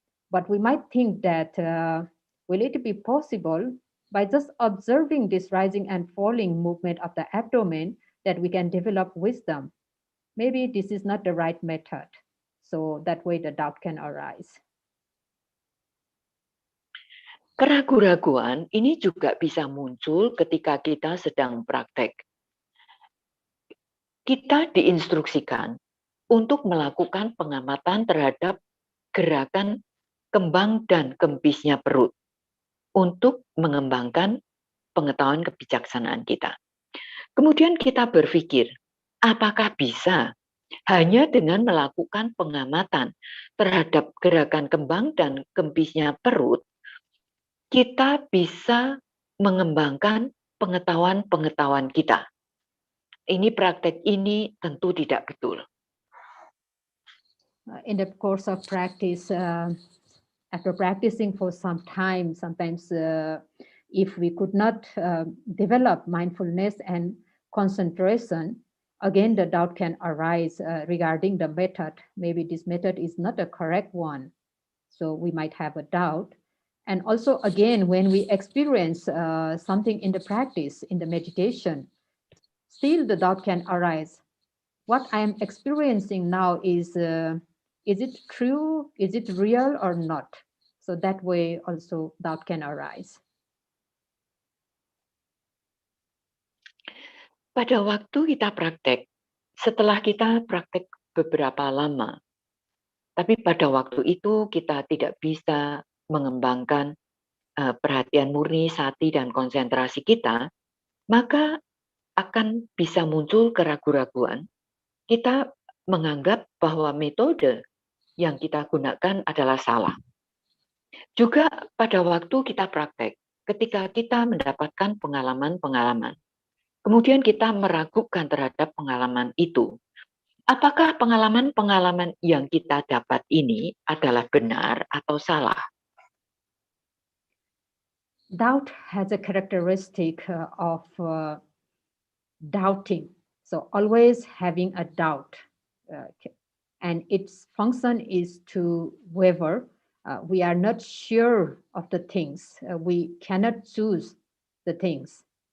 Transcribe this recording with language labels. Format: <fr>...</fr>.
<en>But we might think that will it be possible by just observing this rising and falling movement of the abdomen that we can develop wisdom? Maybe this is not the right method. So that way the doubt can arise.</en> <id>Keraguan-raguan ini juga bisa muncul ketika kita sedang praktek. Kita diinstruksikan untuk melakukan pengamatan terhadap gerakan kembang dan kempisnya perut untuk mengembangkan pengetahuan kebijaksanaan kita. Kemudian kita berpikir, apakah bisa hanya dengan melakukan pengamatan terhadap gerakan kembang dan kempisnya perut, kita bisa mengembangkan pengetahuan-pengetahuan kita. Ini praktek ini tentu tidak betul.</id> <en>In the course of practice, after practicing for some time, sometimes if we could not develop mindfulness and concentration, again the doubt can arise regarding the method. Maybe this method is not a correct one. So we might have a doubt. And also, again, when we experience something in the practice, in the meditation, still the doubt can arise. What I am experiencing now is it true? Is it real or not? So that way also doubt can arise.</en> <id>Pada waktu kita praktek, setelah kita praktek beberapa lama, tapi pada waktu itu kita tidak bisa mengembangkan perhatian murni, sati, dan konsentrasi kita, maka akan bisa muncul keraguan-raguan. Kita menganggap bahwa metode yang kita gunakan adalah salah. Juga pada waktu kita praktek, ketika kita mendapatkan pengalaman-pengalaman, kemudian kita meragukan terhadap pengalaman itu. Apakah pengalaman-pengalaman yang kita dapat ini adalah benar atau salah?</id> <en>Doubt has a characteristic of doubting. So always having a doubt. And its function is to waver. We are not sure of the things. We cannot choose the things.</en>